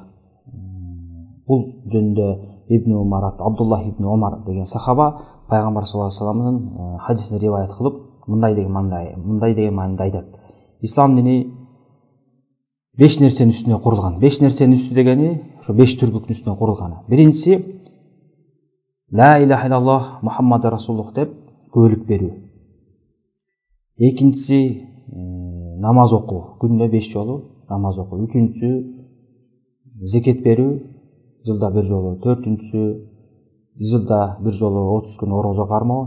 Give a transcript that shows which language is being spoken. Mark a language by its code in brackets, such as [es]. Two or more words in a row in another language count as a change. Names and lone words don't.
[ky] Бул жөнүндө Ибн Умар, Абдуллах ибн Умар деген сахаба пайгамбар [ar] صلى الله عليه وسلم [ky] хадисин риваят кылып, мындай деген мааниде айтат. Ислам дини 5 нерсенин үстүнө курулган. 5 нерсенин үстү дегени ошо 5 түркүктүн үстүнө курулган. Биринчиси [ar] لا إله إلا الله محمد رسول الله [ky] деп көөлүк берүү. Экинчиси намаз окуу, күнүнө 5 жолу намаз окуу. Үчүнчүсү зекет берүү, жылда 1 жолу. Төртүнчүсү жылда 1 жолу 30 күн орозо кармоо.